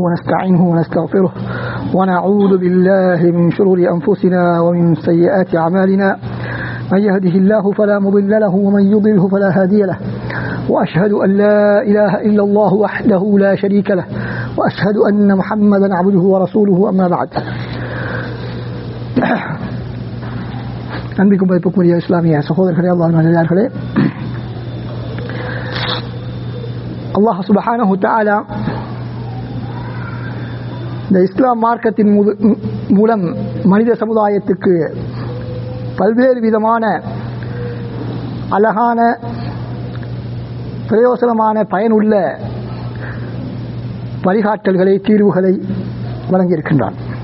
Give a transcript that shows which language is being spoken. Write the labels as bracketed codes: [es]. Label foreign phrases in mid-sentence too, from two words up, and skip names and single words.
[ar] ونستعينه ونستغفره ونعوذ بالله من شرور أنفسنا ومن سيئات أعمالنا من يهده الله فلا مضل له ومن يضلله فلا هادي له وأشهد أن لا إله إلا الله وحده لا شريك له وأشهد أن محمدا عبده ورسوله أما بعد. [ta] அன்பிக்கும் மதிப்புக்குரிய இஸ்லாமிய சகோதரர்களே, அல்லாஹ்வின் நல்லடியார்களே, [ar] الله سبحانه وتعالى [ta] இந்த இஸ்லாம் மார்க்கத்தின் மூலம் மனித சமுதாயத்துக்கு பல்வேறு விதமான அழகான பிரயோசனமான பயனுள்ள வழிகாட்டல்களை, தீர்வுகளை வழங்கியிருக்கின்றான்.